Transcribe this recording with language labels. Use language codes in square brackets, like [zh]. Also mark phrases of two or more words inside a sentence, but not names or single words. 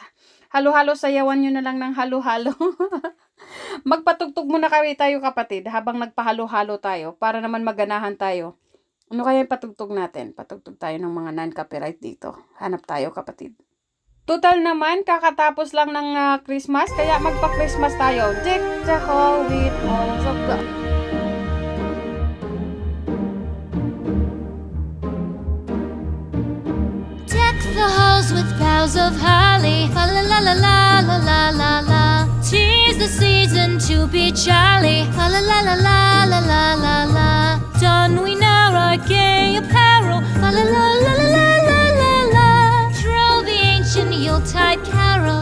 [tl] Halo-halo, sayawan nyo na lang ng halo-halo. Magpatugtog muna tayo, kapatid, habang nagpahalo-halo tayo para naman maganahan tayo. Ano kaya yung patugtog natin? Patugtog tayo ng mga non-copyright dito. Hanap tayo, kapatid. Total naman, kakatapos lang ng Christmas, kaya magpa-Christmas tayo. [en] Deck the hall with balls of God. The halls with boughs of holly la la la la la la la. 'Tis the season to be jolly. La la la la la la la la la. Don we now our gay apparel. La la la la la la la la la. Troll the ancient Yuletide carol.